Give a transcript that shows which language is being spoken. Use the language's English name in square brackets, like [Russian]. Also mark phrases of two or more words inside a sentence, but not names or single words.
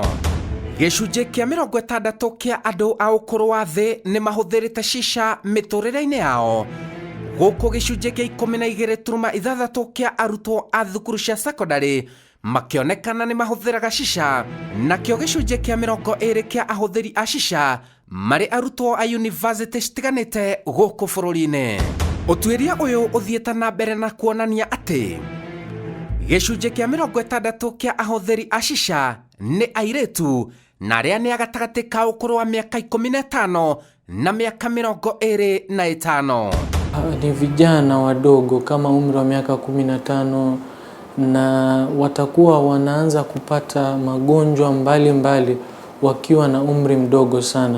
[Kikuyu] Gicunji kia 60 kia andu a ukuru wa thi ni mahuthirite shisha miturire-ini yao guku gicunji kia 12.6 kia arutwo a thukuru cia secondary makionekana ni mahuthiraga shisha nakio gicunji kia 20 kia ahuthiri a shisha mari arutwo a university citiganite guku bururi-ini. Utuiria uyu uthieta na mbere na kuonania ati gicunji kia 60 kia ahuthiri a shisha ni airetu na aria ni agatagati ka ukuru wa miaka 15 na miaka 25. [Swahili] Ni vijana wadogo kama umri wa miaka 15 na watakuwa wanaanza kupata magonjwa mbalimbali wakiwa na umri mdogo sana.